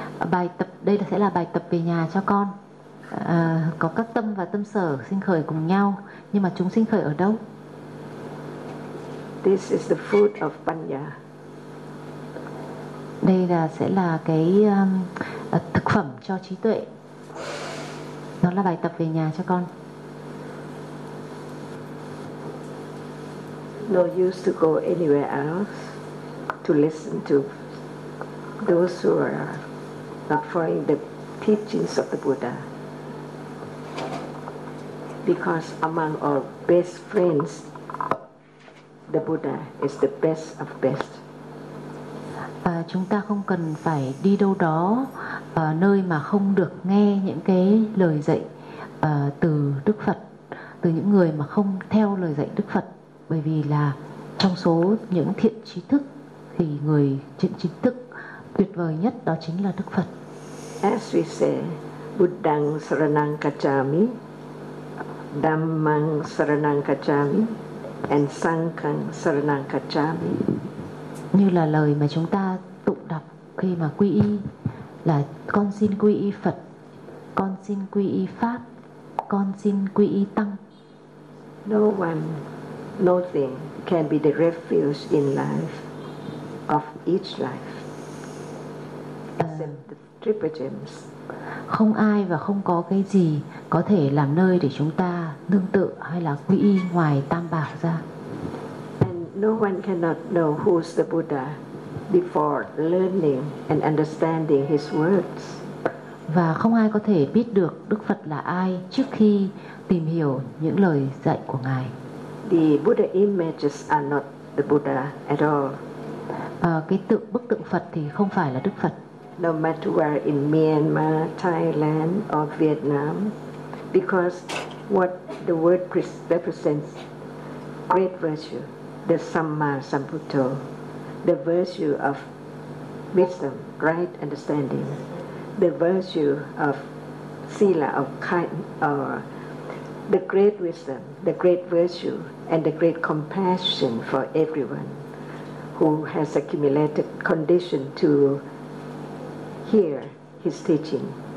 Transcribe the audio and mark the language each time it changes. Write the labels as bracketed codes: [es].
[vi] Bài tập đây sẽ là bài tập về nhà cho con. Có các tâm và tâm sở sinh khởi cùng nhau, nhưng mà chúng sinh khởi ở đâu? [en] This is the fruit of panya. [vi] Đây là sẽ là cái thực phẩm cho trí tuệ. Nó là bài tập về nhà cho con. [en] No use to go anywhere else to listen to those who are not following the teachings of the Buddha. Because among our best friends, the Buddha is the best of best. [vi] Chúng ta không cần phải đi đâu đó nơi mà không được nghe những cái lời dạy từ Đức Phật, từ những người mà không theo lời dạy Đức Phật, bởi vì là trong số những thiện trí thức thì người thiện trí thức tuyệt vời nhất đó chính là Đức Phật. [en] As we say, [pi] Buddhang saranang kacchami, Dhammang saranang kacchami, and Sanghang saranang kacchami. [vi] Như là lời mà chúng ta tụng đọc khi mà quy y, là con xin quy y Phật, con xin quy y Pháp, con xin quy y Tăng. [en] No one, nothing can be the refuge in life of each life except the triple gems. [vi] Không ai và không có cái gì có thể làm nơi để chúng ta nương tựa hay là quy y ngoài Tam Bảo ra. [en] And no one cannot know who's the Buddha before learning and understanding his words [vi] Và không ai có thể biết được Đức Phật là ai trước khi tìm hiểu những lời dạy của Ngài. [en] The Buddha images are not the Buddha at all. [vi] Bức tượng Phật thì không phải là Đức Phật. [en] No matter where in Myanmar, Thailand or Vietnam, because what the word represents, great virtue, the Samma Sambuddho, the virtue of wisdom, right understanding, the virtue of sila, of kind, or the great wisdom, the great virtue, and the great compassion for everyone who has accumulated condition to hear his teaching.